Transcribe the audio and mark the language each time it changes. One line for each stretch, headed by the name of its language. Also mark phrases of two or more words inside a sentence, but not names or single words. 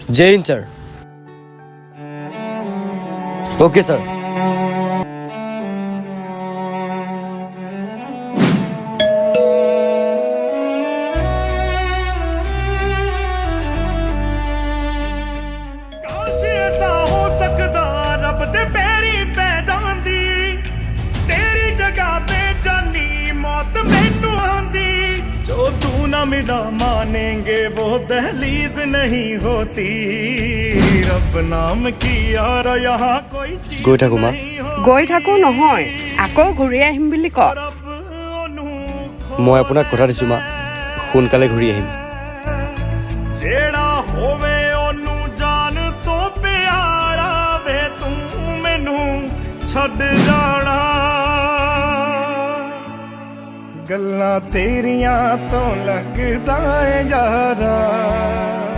Hindi: जय हिंद सर।
English: okay sir.
Punjabi: ਕਾਸ਼ ਐਸਾ ਹੋ ਸਕਦਾ ਰੱਬ ਦੇ ਪੈਰੀ ਪੈ ਜਾਂਦੀ ਤੇਰੀ ਜਗ੍ਹਾ ਤੇ ਜਾਨੀ ਮੌਤ ਮੈਨੂੰ ਆਂਦੀ
Hindi: जो तू ना मिला मानेंगे वो दहलीज नहीं होती रब नाम की यार यहाँ कोई चीज
Assamese: গৈ থাকো মা।
Hindi: नहीं हो
Assamese: গৈ থাকো নহয়, আকৌ ঘূৰি আহিম বুলি ক।
Punjabi: रब ओनू
Assamese: মই আপোনাক কথা দিছোঁ মা, সোনকালে ঘূৰি আহিম।
Punjabi: ਜਿਹੜਾ ਹੋਵੇ ਉਹਨੂੰ ਜਾਨ ਤੋਂ ਪਿਆਰਾ ਵੇ ਤੂੰ ਮੈਨੂੰ ਛੱਡ ਜਾਣਾ ਗੱਲਾਂ ਤੇਰੀਆਂ ਤੋਂ ਲੱਗਦਾ ਏ ਯਾਰਾ